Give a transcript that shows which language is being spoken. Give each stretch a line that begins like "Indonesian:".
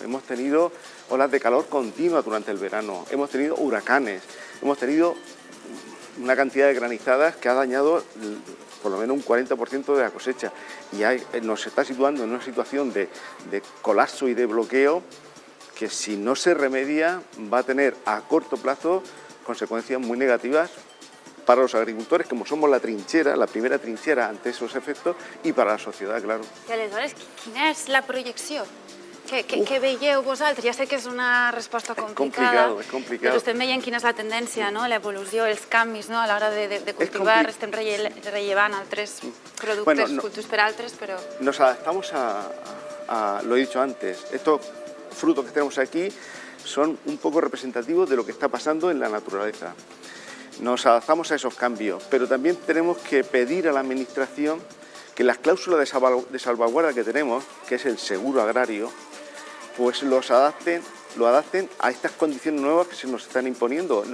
Spanish: Hemos tenido olas de calor continuas durante el verano, hemos tenido huracanes, hemos tenido una cantidad de granizadas que ha dañado por lo menos un 40% de la cosecha, y nos está situando en una situación de colapso y de bloqueo que si no se remedia va a tener a corto plazo consecuencias muy negativas para los agricultores, como somos la trinchera, la primera trinchera ante esos efectos, y para la sociedad, claro.
Catalan: I aleshores, quina és la projecció? Què veieu vosaltres? Ja sé que és una resposta complicada, però estem veient quina és la tendència, l'evolució, els canvis a l'hora de cultivar, estem rellevant altres productes cultius per altres, però...
Spanish: Nos adaptamos lo he dicho antes, estos frutos que tenemos aquí son un poco representativos de lo que está pasando en la naturaleza. Nos adaptamos a esos cambios, pero también tenemos que pedir a la Administración que las cláusulas de salvaguarda que tenemos, que es el seguro agrario, pues lo adapten a estas condiciones nuevas que se nos están imponiendo.